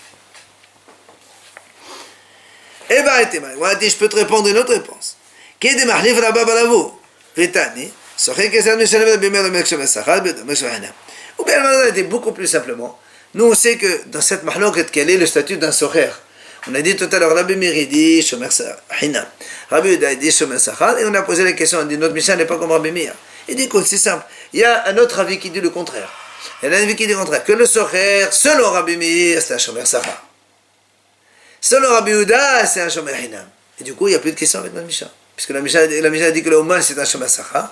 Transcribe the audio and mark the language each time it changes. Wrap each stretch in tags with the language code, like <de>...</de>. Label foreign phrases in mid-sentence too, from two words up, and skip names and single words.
<fr>Eh bien, je peux te répondre une autre réponse. Ou bien, elle a été beaucoup plus simplement. Nous, on sait que dans cette mahloket, quel est le statut d'un socher. On a dit tout à l'heure, Rabbi Meir dit</fr> <he>שומר חינם.</he> <fr>Rabbi Yehuda dit</fr> <he>שומר שכר,</he> <fr>et on a posé la question, on dit notre Mishnah n'est pas comme Rabbi Meir. Il dit écoute, c'est simple. Il y a un autre avis qui dit le contraire. Il y a un avis qui dit le contraire. Que le socher, selon Rabbi Meir, c'est un</fr> <he>שומר שכר.</he> <fr>Selon Rabbi Yehuda, c'est un</fr> <he>שומר חינם.</he> <fr>Et du coup, il n'y a plus de question avec notre Mishnah. Puisque la Mishnah dit que le Oman, c'est un</fr> <he>שומר שכר.</he>